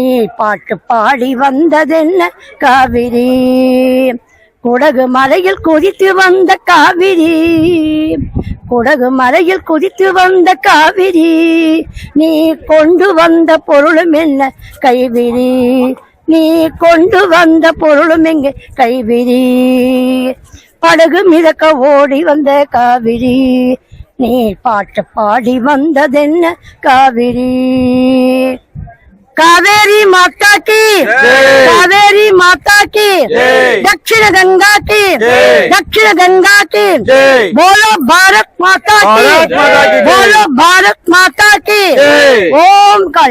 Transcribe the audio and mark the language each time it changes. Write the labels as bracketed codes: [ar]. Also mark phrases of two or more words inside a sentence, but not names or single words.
[ta] பாட்டு பாடி வந்ததென்ன காவிரி, குடகு மலையில் குதித்து வந்த காவிரி, குடகு மலையில் குதித்து வந்த காவிரி, நீ கொண்டு வந்த பொருளும் என்ன கைவிரி, நீ கொண்டு வந்த பொருளும் எங்க கைவிரி, படகு மிதக்க ஓடி வந்த காவிரி, நீ பாட்டு பாடி வந்ததென்ன காவிரி. [hi] कावेरी माता की, कावेरी माता की, दक्षिण गंगा की, दक्षिण गंगा की, बोलो भारत माता की, बोलो भारत माता की। ओम काली,